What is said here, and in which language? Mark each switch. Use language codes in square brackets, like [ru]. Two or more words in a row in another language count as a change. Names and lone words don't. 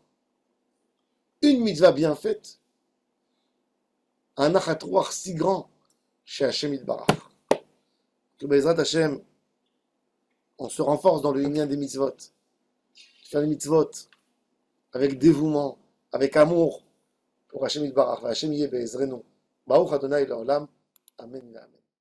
[fr] Une mitzvah bien faite, un achatouach si grand chez [he] השם יתברך. [fr] Que [he] בעזרת השם, [fr] on se renforce dans le lien des mitzvot. Faire les mitzvot avec dévouement, avec amour pour [he] השם יתברך. השם יהיה בעזרנו. ברוך אדוני לעולם. אמן. אמן.